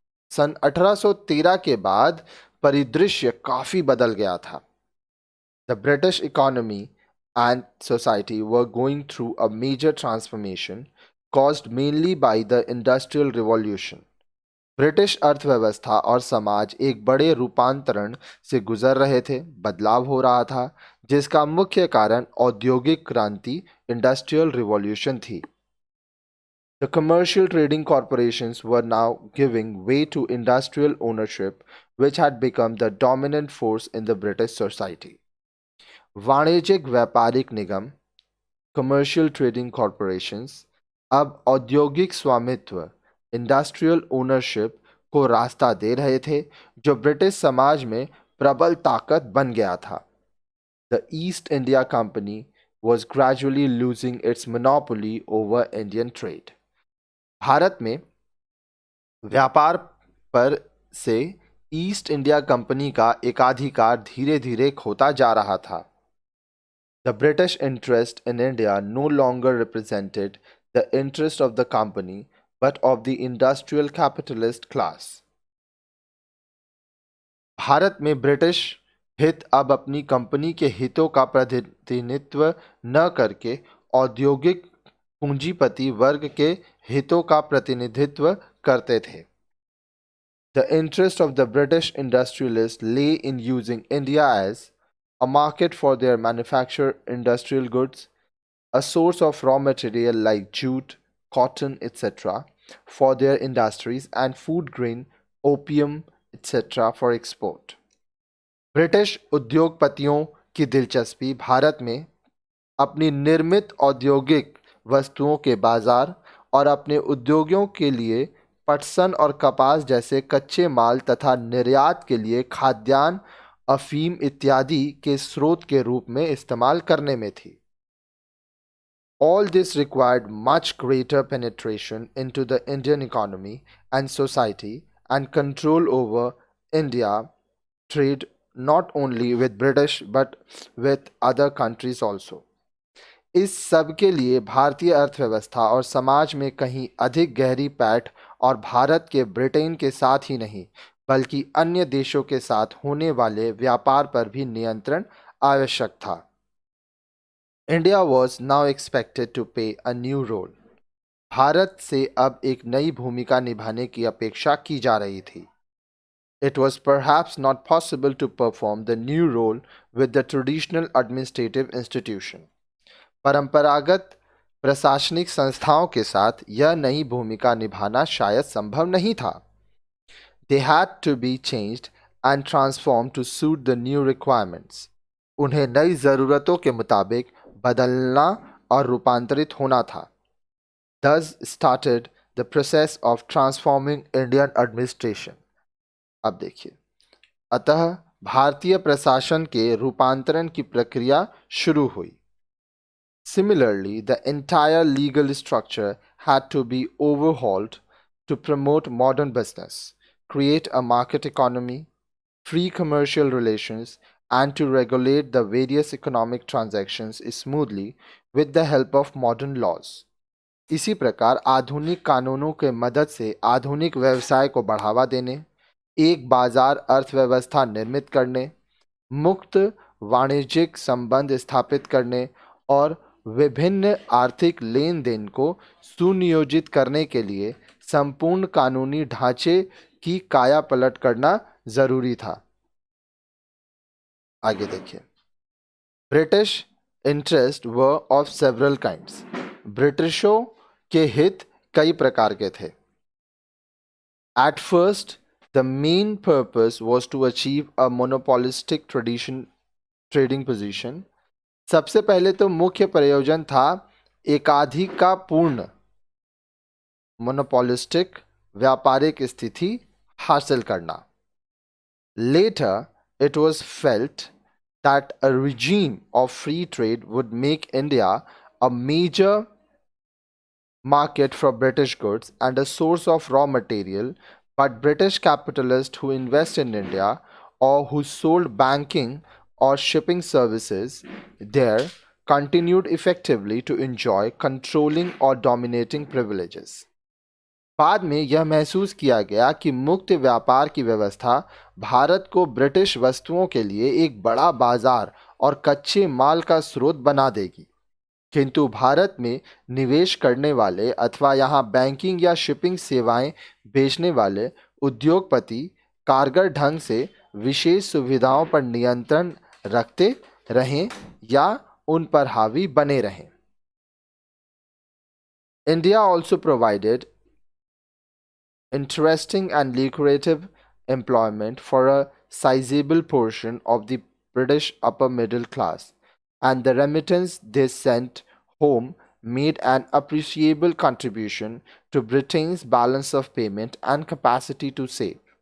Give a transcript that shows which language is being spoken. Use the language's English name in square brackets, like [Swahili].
[Hindi] सन 1813 के बाद परिदृश्य काफी बदल गया था. [English] The British economy and society were going through a major transformation caused mainly by the Industrial Revolution. [Hindi] British अर्थव्यवस्था और समाज एक बड़े रूपांतरण से गुजर रहे थे, बदलाव हो रहा था, जिसका मुख्य कारण औद्योगिक क्रांति [English] industrial revolution [Hindi] थी. [English] The commercial trading corporations were now giving way to industrial ownership, which had become the dominant force in the British society. [Hindi] वाणिज्यिक व्यापारिक निगम [English] commercial trading corporations [Hindi] अब औद्योगिक स्वामित्व [English] industrial ownership [Hindi] को रास्ता दे रहे थे, जो ब्रिटिश समाज में प्रबल ताकत बन गया था. [English] The East India Company was gradually losing its monopoly over Indian trade. [Hindi] Bharat में व्यापार पर से ईस्ट इंडिया कंपनी का एकाधिकार धीरे धीरे खोता जा रहा था. [English] The British interest in India no longer represented the interest of the company but of the industrial capitalist class. [Hindi] Bharat में ब्रिटिश हित अब अपनी कंपनी के हितों का प्रतिनिधित्व न करके औद्योगिक पूंजीपति वर्ग के हितों का प्रतिनिधित्व करते थे. [English] The interest of the British industrialists lay in using India as a market for their manufactured industrial goods, a source of raw material like jute, cotton, etc. for their industries, and food grain, opium, etc. for export. [Hindi] British उद्योगपतियों की दिलचस्पी भारत में अपनी निर्मित औद्योगिक वस्तुओं के बाजार और अपने उद्योगों के लिए पटसन और कपास जैसे कच्चे माल तथा निर्यात के लिए खाद्यान्न, अफीम इत्यादि के स्रोत के रूप में इस्तेमाल करने में थी. [English] All this required much greater penetration into the Indian economy and society and control over India trade not only with British but with other countries also. [Hindi] इस सब के लिए भारतीय अर्थव्यवस्था और समाज में कहीं अधिक गहरी पैठ और भारत के ब्रिटेन के साथ ही नहीं बल्कि अन्य देशों के साथ होने वाले व्यापार पर भी नियंत्रण आवश्यक था. [English] India was now expected to pay a new role. [Hindi] भारत से अब एक नई भूमिका निभाने की अपेक्षा की जा रही थी. [English] It was perhaps not possible to perform the new role with the traditional administrative institution. [Hindi] परंपरागत प्रशासनिक संस्थाओं के साथ यह नई भूमिका निभाना शायद संभव नहीं था. [English] They had to be changed and transformed to suit the new requirements. [Hindi] उन्हें नई ज़रूरतों के मुताबिक बदलना और रूपांतरित होना था. [English] Thus started the process of transforming Indian administration. [Hindi] अब देखिए, अतः भारतीय प्रशासन के रूपांतरण की प्रक्रिया शुरू हुई. [English] Similarly, the entire legal structure had to be overhauled to promote modern business, create a market economy, free commercial relations, and to regulate the various economic transactions smoothly with the help of modern laws. [Hindi] इसी प्रकार आधुनिक कानूनों के मदद से आधुनिक व्यवसाय को बढ़ावा देने, एक बाजार अर्थव्यवस्था निर्मित करने, मुक्त वाणिज्यिक संबंध स्थापित करने और विभिन्न आर्थिक लेन देन को सुनियोजित करने के लिए संपूर्ण कानूनी ढांचे की काया पलट करना जरूरी था। आगे देखिए, [English] British interest were of several kinds. [Hindi] ब्रिटिशों के हित कई प्रकार के थे। [English] At first the main purpose was to achieve a monopolistic trading position. [Hindi] सबसे पहले तो मुख्य प्रयोजन था एकाधिकारपूर्ण मोनोपोलिस्टिक व्यापारिक स्थिति हासिल करना। [English] Later it was felt that a regime of free trade would make India a major market for British goods and a source of raw material, but British capitalists who invest in India or who sold banking or shipping services there continued effectively to enjoy controlling or dominating privileges. [Hindi] बाद में यह महसूस किया गया कि मुक्त व्यापार की व्यवस्था भारत को ब्रिटिश वस्तुओं के लिए एक बड़ा बाजार और कच्चे माल का स्रोत बना देगी, किंतु भारत में निवेश करने वाले अथवा यहाँ बैंकिंग या शिपिंग सेवाएं बेचने वाले उद्योगपति कारगर ढंग से विशेष सुविधाओं पर नियंत्रण रखते रहें या उन पर हावी बने रहें। [English] India also provided interesting and lucrative employment for a sizable portion of the British upper middle class, and the remittance they sent home made an appreciable contribution to Britain's balance of payment and capacity to save.